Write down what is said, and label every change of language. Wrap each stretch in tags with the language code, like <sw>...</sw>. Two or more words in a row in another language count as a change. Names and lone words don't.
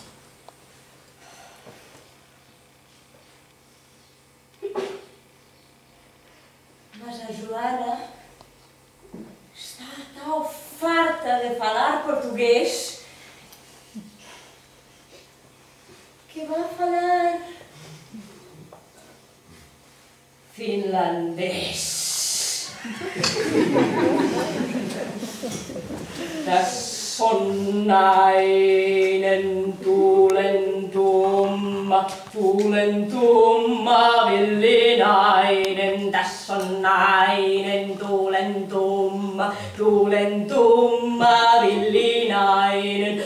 <pt>Mas a Joana está tão farta de falar português que vai falar finlandês.</pt> <fi>Tässä on nainen, tuulen tumma villinainen. Tässä on nainen, tuulen tumma villinainen.</fi>